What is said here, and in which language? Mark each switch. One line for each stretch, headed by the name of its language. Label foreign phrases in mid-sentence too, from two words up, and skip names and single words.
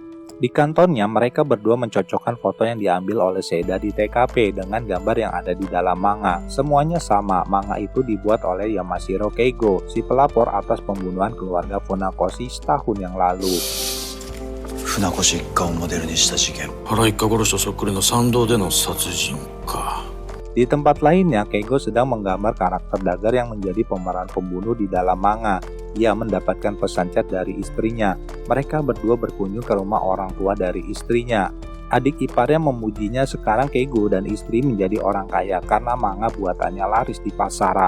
Indonesian: Di kantornya, mereka berdua mencocokkan foto yang diambil oleh Seida di TKP dengan gambar yang ada di dalam manga. Semuanya sama, manga itu dibuat oleh Yamashiro Keigo, si pelapor atas pembunuhan keluarga Funakoshi setahun yang lalu.
Japanese: Funakoshi 一家をモデルにした事件。原一家殺しとそっくりの参道での殺人か。
Indonesian: Di tempat lainnya, Keigo sedang menggambar karakter Dagger yang menjadi pemeran pembunuh di dalam manga. Ia mendapatkan pesan chat dari istrinya. Mereka berdua berkunjung ke rumah orang tua dari istrinya. Adik iparnya memujinya sekarang Keigo dan istri menjadi orang kaya karena manga buatannya laris di pasaran.